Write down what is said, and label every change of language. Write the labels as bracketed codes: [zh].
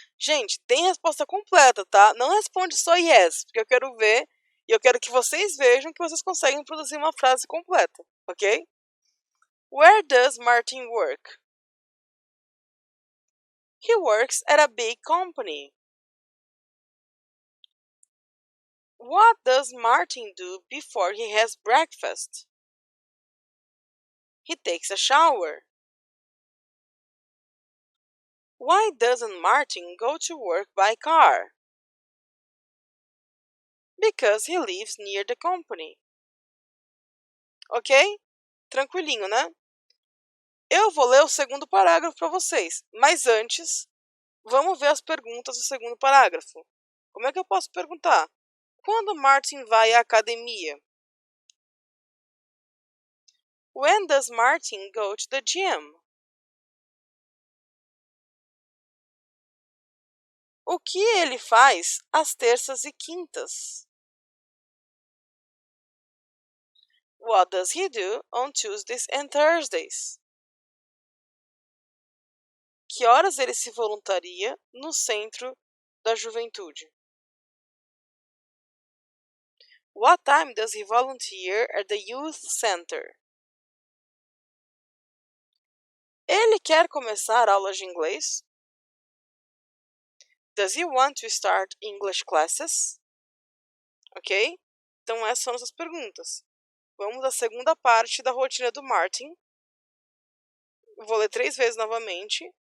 [pt] Gente, tem resposta completa, tá? Não responde só yes, porque eu quero ver e eu quero que vocês vejam que vocês conseguem produzir uma frase completa, ok? [en] Where does Martin work? He works at a big company. What does Martin do before he has breakfast? He takes a shower. Why doesn't Martin go to work by car? Because he lives near the company. [pt] Ok? Tranquilinho, né? Eu vou ler o segundo parágrafo para vocês, mas antes, vamos ver as perguntas do segundo parágrafo. Como é que eu posso perguntar? Quando Martin vai à academia? [en] When does Martin go to the gym? [pt] O que ele faz às terças e quintas? [en] What does he do on Tuesdays and Thursdays? [pt] Que horas ele se voluntaria no Centro da Juventude? [en] What time does he volunteer at the Youth Center? [pt] Ele quer começar aulas de inglês? [en] Does he want to start English classes? [pt] Ok? Então essas são nossas perguntas. Vamos à segunda parte da rotina do Martin. Vou ler 3 vezes novamente.